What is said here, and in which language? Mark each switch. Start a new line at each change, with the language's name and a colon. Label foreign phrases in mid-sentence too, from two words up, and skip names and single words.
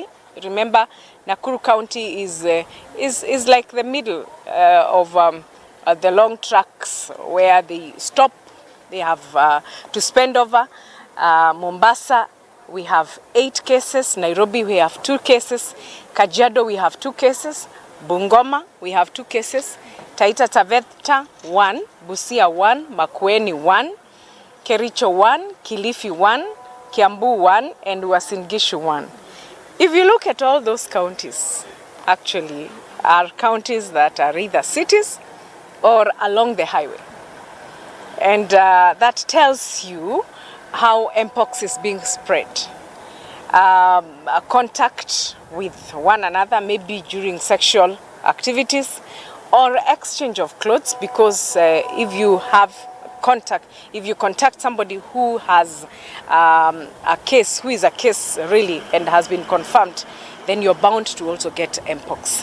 English: Remember, Nakuru County is like the middle of the long tracks where they stop, they have to spend over. Mombasa, we have 8 cases. Nairobi, we have 2 cases. Kajiado, we have 2 cases. Bungoma, we have 2 cases. Taita Taveta, 1. Busia, 1. Makueni, 1. Kericho, 1. Kilifi, 1. Kiambu, 1. And Uasin Gishu, 1. If you look at all those counties, actually are counties that are either cities or along the highway. And that tells you how mpox is being spread. Contact with one another, maybe during sexual activities, or exchange of clothes, because if you you contact somebody who has a case, who is a case really and has been confirmed, then you're bound to also get mpox.